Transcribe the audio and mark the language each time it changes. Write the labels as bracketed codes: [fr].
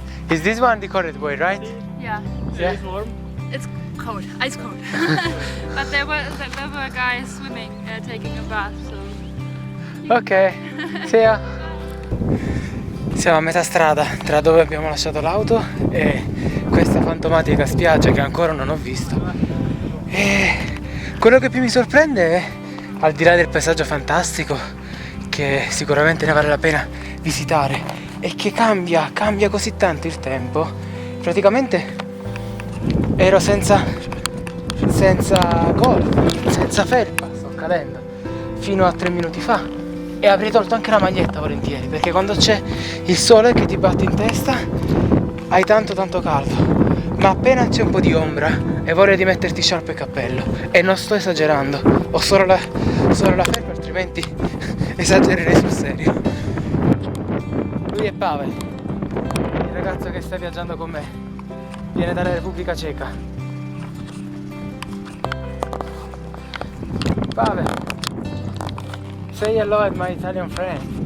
[en] Is this one the correct way, right? Yeah, Yeah. It's warm. it's cold, ice cold. But there were guys swimming, taking a bath, so... Ok, see ya. [it] Siamo a metà strada tra dove abbiamo lasciato l'auto e questa fantomatica spiaggia che ancora non ho visto. E quello che più mi sorprende è, al di là del paesaggio fantastico, che sicuramente ne vale la pena visitare, è che cambia così tanto il tempo. Praticamente ero senza golf, senza felpa, sto cadendo, fino a 3 minuti fa. E avrei tolto anche la maglietta volentieri, perché quando c'è il sole che ti batte in testa hai tanto caldo, ma appena c'è un po' di ombra e voglia di metterti sciarpa e cappello, e non sto esagerando, ho solo la felpa, altrimenti esagererei sul serio. Lui è Pavel, il ragazzo che sta viaggiando con me, viene dalla Repubblica Ceca. [en] Pavel, say hello at my Italian friend.